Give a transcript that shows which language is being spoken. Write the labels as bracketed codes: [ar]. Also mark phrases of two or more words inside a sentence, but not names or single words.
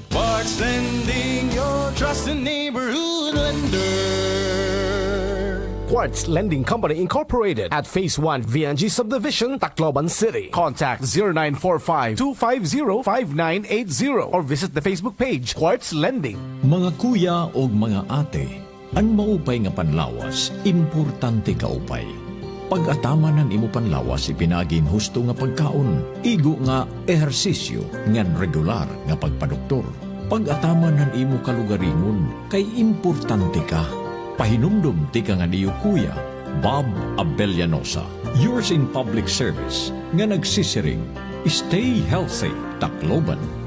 [en] Quartz Lending, your trusted neighborhood lender. Quartz Lending Company Incorporated at Phase 1 VNG Subdivision, Tacloban City. Contact 0945-250-5980 or visit the Facebook page Quartz Lending. [war] Mga kuya o mga ate, ang maupay nga panlawas, importante kaupay. Pag-atamanan imo panlawas ipinaging husto nga pagkaon, igo nga ehersisyo ngan regular nga pagpadoktor. Pag-atamanan imo kalugaringon kay importante ka. Pahinumdum ti ka nga niyo kuya, Bob Abellanosa, [en] yours in public service, [war] nga nagsisiring, [en] stay healthy, [war] Tacloban.